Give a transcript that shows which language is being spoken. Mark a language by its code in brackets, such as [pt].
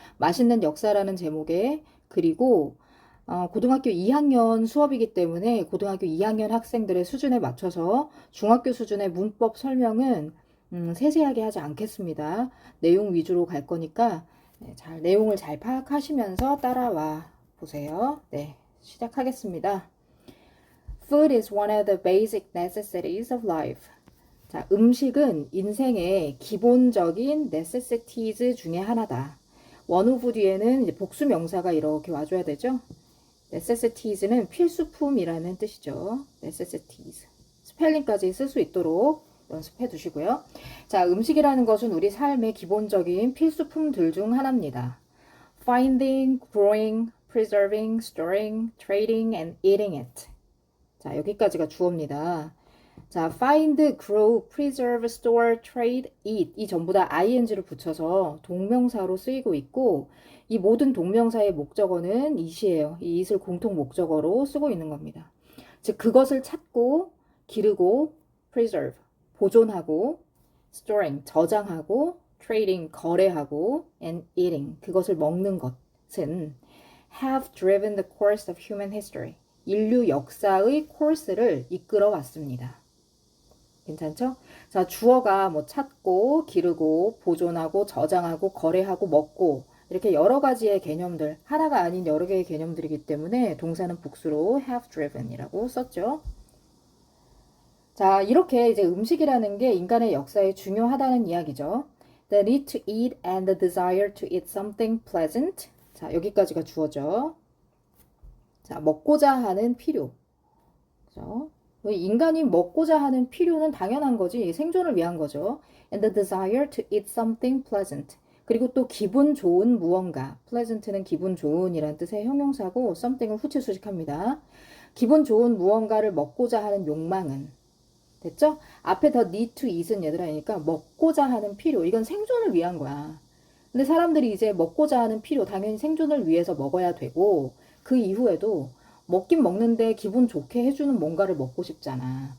[ko] 맛있는 역사라는 제목에, 그리고 고등학교 2학년 수업이기 때문에 고등학교 2학년 학생들의 수준에 맞춰서 중학교 수준의 문법 설명은 세세하게 하지 않겠습니다. 내용 위주로 갈 거니까 내용을 잘 파악하시면서 따라와 보세요. 네, 시작하겠습니다. [en] Food is one of the basic necessities of life. [ko] 자, 음식은 인생의 기본적인 necessities 중에 하나다. 원오브 뒤에는 이제 복수 명사가 이렇게 와줘야 되죠. necessities는 필수품이라는 뜻이죠. necessities. 스펠링까지 쓸 수 있도록 연습해 두시고요. 자, 음식이라는 것은 우리 삶의 기본적인 필수품들 중 하나입니다. [en] Finding, growing, preserving, storing, trading, and eating it. [ko] 자, 여기까지가 주어입니다. 자, find, grow, preserve, store, trade, eat 이 전부 다 ing를 붙여서 동명사로 쓰이고 있고, 이 모든 동명사의 목적어는 it이에요. 이 it을 공통 목적어로 쓰고 있는 겁니다. 즉, 그것을 찾고, 기르고, preserve, 보존하고, storing, 저장하고, trading, 거래하고, and eating, 그것을 먹는 것은 [en] have driven the course of human history, [ko] 인류 역사의 코र्스를 이끌어 왔습니다. 괜찮죠? 자, 주어가 뭐 찾고, 기르고, 보존하고, 저장하고, 거래하고, 먹고, 이렇게 여러 가지의 개념들, 하나가 아닌 여러 개의 개념들이기 때문에 동사는 복수로 [en] have driven [ko] 이라고 썼죠. 자, 이렇게 이제 음식이라는 게 인간의 역사에 중요하다는 이야기죠. [en] The need to eat and the desire to eat something pleasant. [ko] 자, 여기까지가 주어죠. 자, 먹고자 하는 필요. 그죠? 인간이 먹고자 하는 필요는 당연한 거지. 생존을 위한 거죠. [en] And the desire to eat something pleasant. [ko] 그리고 또 기분 좋은 무언가. pleasant는 기분 좋은이란 뜻의 형용사고 something을 후치 수식합니다. 기분 좋은 무언가를 먹고자 하는 욕망은 됐죠? 앞에 더 [en] need to eat [ko] 은 얘들아니까 먹고자 하는 필요. 이건 생존을 위한 거야. 근데 사람들이 이제 먹고자 하는 필요, 당연히 생존을 위해서 먹어야 되고, 그 이후에도 먹긴 먹는데 기분 좋게 해주는 뭔가를 먹고 싶잖아.